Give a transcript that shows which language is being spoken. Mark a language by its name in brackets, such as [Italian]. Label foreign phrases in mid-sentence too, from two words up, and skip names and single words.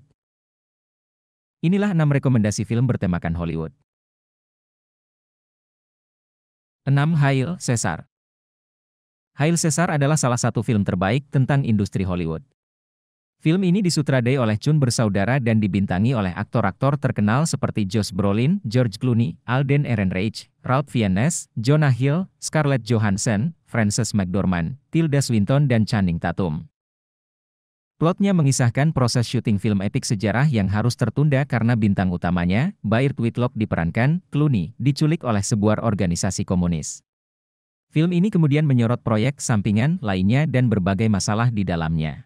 [Indonesian] Inilah 6 rekomendasi film bertemakan Hollywood. 6. Hail Caesar. Hail Caesar adalah salah satu film terbaik tentang industri Hollywood. Film ini disutradai oleh Chun bersaudara dan dibintangi oleh aktor-aktor terkenal seperti Josh Brolin, George Clooney, Alden Ehrenreich, Ralph Fiennes, Jonah Hill, Scarlett Johansson, Frances McDormand, Tilda Swinton dan Channing Tatum. Plotnya mengisahkan proses syuting film epik sejarah yang harus tertunda karena bintang utamanya, Burt Whitlock diperankan, Clooney, diculik oleh sebuah organisasi komunis. Film ini kemudian menyorot proyek sampingan lainnya dan berbagai masalah di dalamnya.